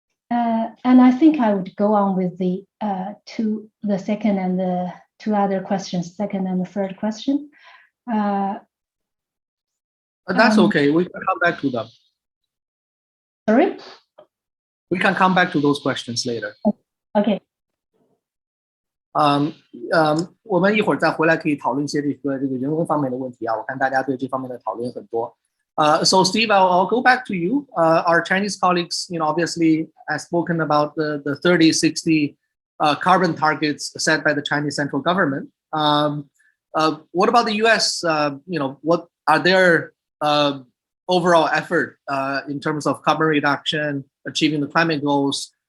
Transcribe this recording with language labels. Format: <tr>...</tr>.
<en>And I think I would go on with the second and the two other questions, second and the third question. That's okay. We can come back to them. Sorry? We can come back to those questions later. Okay.</en> <zh>我们一会儿再回来可以讨论一些这个人文方面的问题啊，我看大家对这方面的讨论很多。</zh> <en>So Steve, I'll go back to you. Our Chinese colleagues, obviously have spoken about the 30, 60 carbon targets set by the Chinese central government. What about the U.S.? What are their overall effort in terms of carbon reduction, achieving the climate goals?</en>